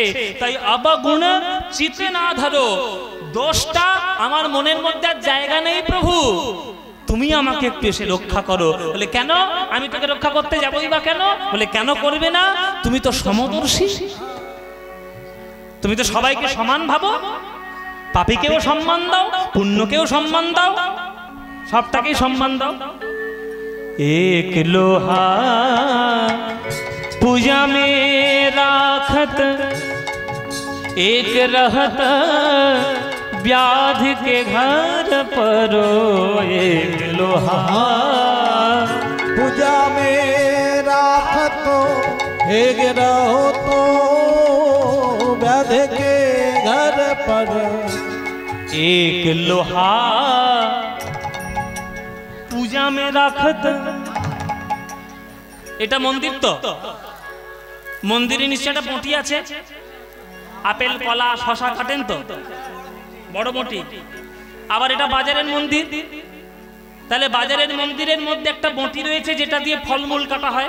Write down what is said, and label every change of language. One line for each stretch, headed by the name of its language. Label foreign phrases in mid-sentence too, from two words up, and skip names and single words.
Bangla: তাই অবগুণ চিতে না ধরো, দোষটা আমার মনের মধ্যে আর জায়গা নেই, প্রভু তুমি আমাকে একটু এসে রক্ষা করো। বলে কেন? আমি তোকে রক্ষা করতে যাবই বা কেন? বলে কেন করবে না? তুমি তো সমদর্শী, তুমি তো সবাইকে সমান ভাবো, পাপীকেও সম্মান দাও, পুণ্যকেও সম্মান দাও, সবটাকেই সম্মান দাও।
Braj: एक लोहा पूजा में राखत, एक रहत व्याध के घर परो, एक लोहा पूजा में राखत, एक रहो तो व्याध के घर पर, एक लोहा पूजा मे राखत।
Bangla: এটা মন্দির তো, মন্দিরে নিশ্চয় একটা বটি আছে, আপেল কলা শশা কাটেন তো, বড় বটি। আবার এটা বাজারের মন্দির, তাহলে বাজারের মন্দিরের মধ্যে একটা বটি রয়েছে যেটা দিয়ে ফলমূল কাটা হয়।